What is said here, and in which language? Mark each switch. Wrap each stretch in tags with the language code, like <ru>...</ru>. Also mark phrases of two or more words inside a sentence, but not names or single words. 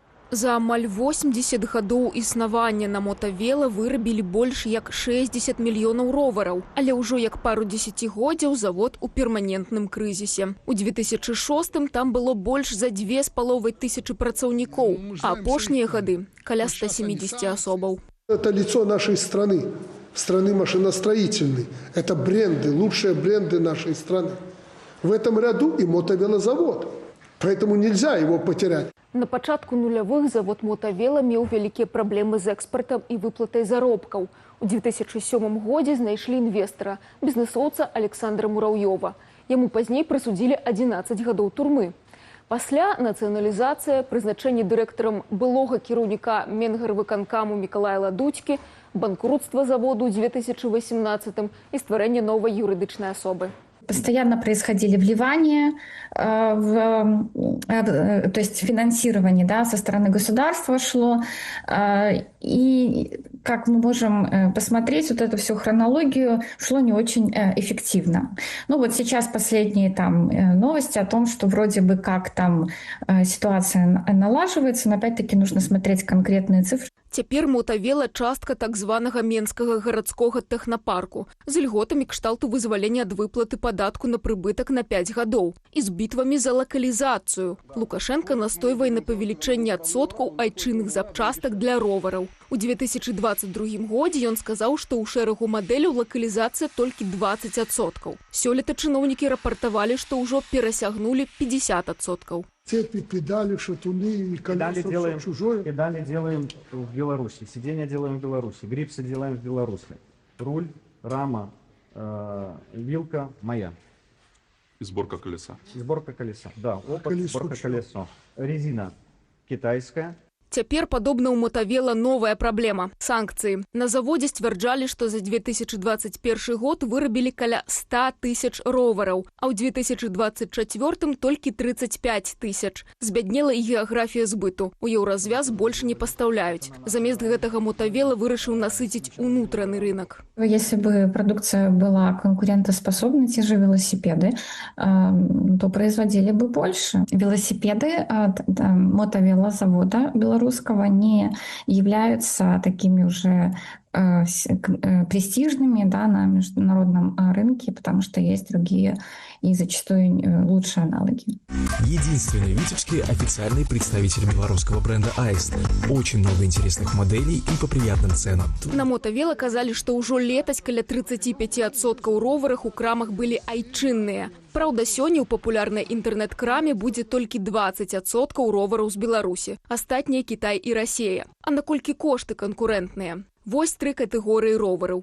<be>За амаль 80 гадоў існавання на мотавела вырабілі больш як 60 мільёнаў ровараў. Але ўжо як пару дзесяцігоддзяў завод у перманентным крызісе. У 2006-м там было больш за 2500 працаўнікоў, а апошнія гады каля 170 асобаў.</be> <ru>Это лицо нашей страны машиностроительной. Это бренды, лучшие бренды нашей страны. В этом ряду и мотовелозавод. Поэтому нельзя его потерять.</ru> <be>На пачатку нулявых завод мотавела меў вялікія праблемы з экспартам і выплатай заробкаў. У 2007 годзе знайшлі інвестара, бізнесоўца Александра Мураўёва. Яму пазней прысудзілі 11 гадоў турмы. Пасля нацыяналізацыя, прызначэнне дырэктарам былога кіраўніка Менгарвыканкаму Мікалая Ладуцькі, банкрутства заводу ў 2018 і стварэнне новай юрыдычнай асобы.</be> <ru>Постоянно происходили вливания, то есть финансирование, да, со стороны государства шло. И, как мы можем посмотреть, вот эту всю хронологию шло не очень эффективно. Ну вот сейчас последние там новости о том, что вроде бы как там ситуация налаживается, но опять-таки нужно смотреть конкретные цифры.</ru> <be>Цяпер мотавела частка так званага Менскага гарадскога тэхнапарку з льготамі кшталту вызвалення ад выплаты падатку на прыбытак на 5 гадоў і з бітвамі за лакалізацыю. Лукашенко настойвае на павелічэнне адсоткаў айчынных запчастак для ровараў. У 2022 годзе ён сказаў, што ў шэрагу мадэляў лакалізацыя толькі 20%. Сёлета чыноўнікі рапартавалі, што ўжо перасягнулі 50%.</be> <ru>Цепи, педали, шатуны и колеса чужое. Педали делаем в Беларуси, сиденья делаем в Беларуси, грипсы делаем в Беларуси. Руль, рама, вилка моя. И сборка колеса. Сборка колеса, да. Опыт, сборка колеса. Резина китайская.</ru> <be>Цяпер, падобна ў мотавела, новая праблема – санкцыі. На заводзе сцвярджалі, што за 2021 год вырабілі каля 100 тысяч ровараў, а ў 2024 толькі 35 тысяч. Збяднела і геаграфія збыту. У еўразвяз больш не пастаўляюць. Замест гэтага мотавела вырашыў насыціць унутраны рынок.</be> <ru>Если бы продукция была конкурентоспособной, те же велосипеды, то производили бы больше. Велосипеды мотовелозавода белорусского не являются такими уже престижными, да, на международном рынке, потому что есть другие и зачастую лучшие аналоги. Единственный витебский официальный представитель белорусского бренда «Аист». Очень много интересных моделей и по приятным ценам.</ru> <be>На мотавела казалі, што ўжо летась каля 35% роварах у крамах былі айчынныя. Праўда, сёння ў папулярнай інтэрнэт-краме будзе толькі 20% ровараў з Беларусі. Астатнія Кітай і Расія. А наколькі кошты канкурэнтныя? Вось 3 катэгорыі ровараў.</be>